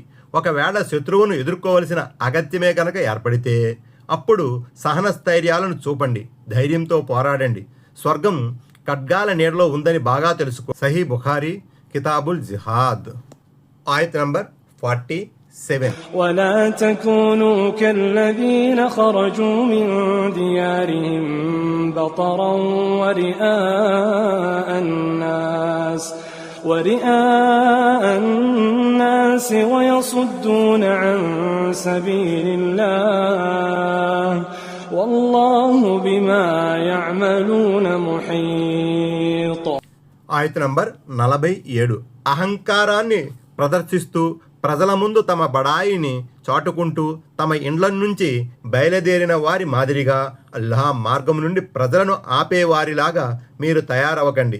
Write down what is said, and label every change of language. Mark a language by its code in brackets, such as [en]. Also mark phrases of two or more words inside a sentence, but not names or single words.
[te] ఒకవేళ శత్రువును ఎదుర్కోవలసిన అగత్యమే కనుక ఏర్పడితే అప్పుడు సహన స్థైర్యాలను చూపండి, ధైర్యంతో పోరాడండి. స్వర్గం ఖడ్గాల నీడలో ఉందని బాగా తెలుసుకో. సహీ బుఖారీ, కితాబుల్ జిహాద్. ఆయత్ నంబర్ 47. [ar] ولا تكونوا كالذين خرجوا من ديارهم بطرا ورئاء الناس ويصدون عن سبيل الله والله بما يعملون محيط. [te] ఆయత్ నంబర్ 47. అహంకారాన్ని ప్రదర్శిస్తూ ప్రజల ముందు తమ బడాయిని చాటుకుంటూ తమ ఇండ్ల నుంచి బయలుదేరిన వారి మాదిరిగా అల్లాహ్ మార్గం నుండి ప్రజలను ఆపేవారిలాగా మీరు తయారవకండి.